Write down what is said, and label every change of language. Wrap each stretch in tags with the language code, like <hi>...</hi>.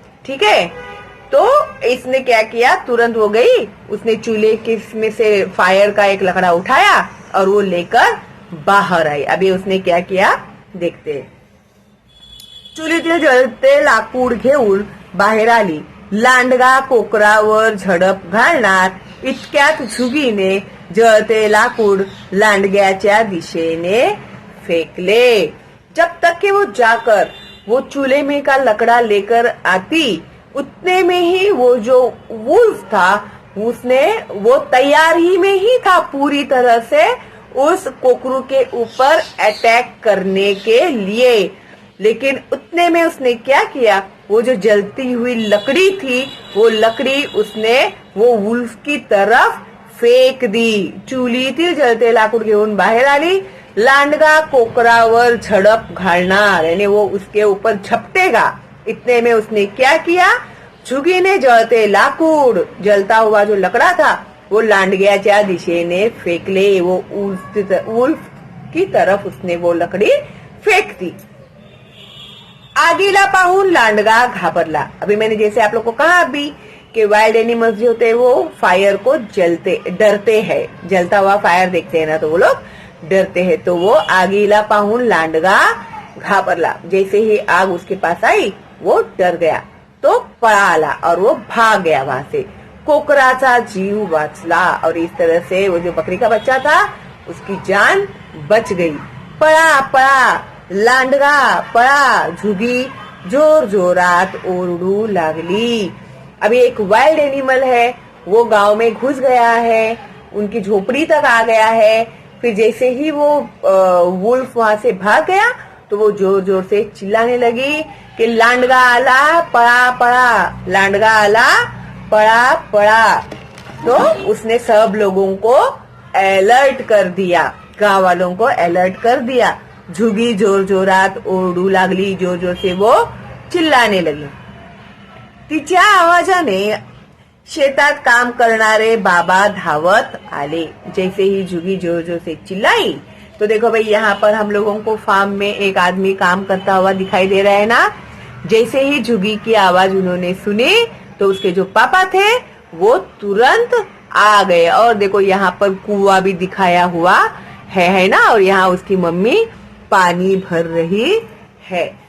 <hi>ठीक है, तो इसने क्या किया, तुरंत वो गई, उसने चूल्हे के में से फायर का एक लकड़ा उठाया और वो लेकर बाहर आई. अभी उसने क्या किया देखते.</hi> <mr>चुलीतील जळते लाकूड घेऊन बाहेर आली. लांडगा कोकरावर झडप घालणार इतक्यात झुगीने जळते लाकूड लांडग्याच्या दिशेने फेंकले.</mr> <hi>जब तक कि वो जाकर वो चूल्हे में का लकड़ा लेकर आती, उतने में ही वो जो वुल्फ था उसने वो तैयार ही में ही था पूरी तरह से उस कोकरू के ऊपर अटैक करने के लिए. लेकिन उतने में उसने क्या किया, वो जो जलती हुई लकड़ी थी वो लकड़ी उसने वो वुल्फ की तरफ फेक दी.</hi> <mr>चुलीतील जळते लाकूड घेऊन बाहेर आली. लांडगा कोकरावर झडप घालणार,</mr> <hi>यानी वो उसके ऊपर झपटेगा. इतने में उसने क्या किया, झुगी ने</hi> <mr>जळते लाकूड,</mr> <hi>जलता हुआ जो लकड़ा था वो</hi> <mr>लांडग्याच्या दिशेने फेंकले.</mr> <hi>वो वुल्फ की तरफ उसने वो लकड़ी फेंक दी.</hi> <mr>आगीला पाहून लांडगा घाबरला.</mr> <hi>अभी मैंने जैसे आप लोग को कहा अभी कि वाइल्ड एनिमल्स जो होते हैं वो फायर को डरते हैं, जलता हुआ फायर देखते हैं ना तो वो लोग डरते हैं. तो वो</hi> <mr>आगीला पाहून लांडगा घाबरला.</mr> <hi>जैसे ही आग उसके पास आई वो डर गया, तो पळाला और वो भाग गया वहां से.</hi> <mr>कोकराचा जीव वाचला</mr> <hi>और इस तरह से वो जो बकरी का बच्चा था उसकी जान बच गई.</hi> <mr>पळा पळा लांडगा पळा, झुगी जोर जोरात ओरडू लागली.</mr> <hi>अभी एक वाइल्ड एनिमल है वो गांव में घुस गया है, उनकी झोपड़ी तक आ गया है. फिर जैसे ही वो वुल्फ वहां से भाग गया तो वो जोर जोर से चिल्लाने लगी कि</hi> <mr>लांडगा आला पड़ा पड़ा,</mr> <hi>लांडगा आला पड़ा पड़ा. तो उसने सब लोगों को अलर्ट कर दिया, गांव वालों को अलर्ट कर दिया.</hi> <mr>झुगी जोर जोरात ओरडू लागली,</mr> <hi>जोर जोर से वो चिल्लाने लगी.</hi> <mr>तिच्या आवाजाने शेतात काम करणारे बाबा धावत आले।</mr> <hi>जैसे ही जुगी जोर जोर से चिल्लाई, तो देखो भाई यहाँ पर हम लोगों को फार्म में एक आदमी काम करता हुआ दिखाई दे रहा है ना। जैसे ही जुगी की आवाज उन्होंने सुनी तो उसके जो पापा थे वो तुरंत आ गए। और देखो यहाँ पर कुआं भी दिखाया हुआ है ना, और यहाँ उसकी मम्मी पानी भर रही है।</hi>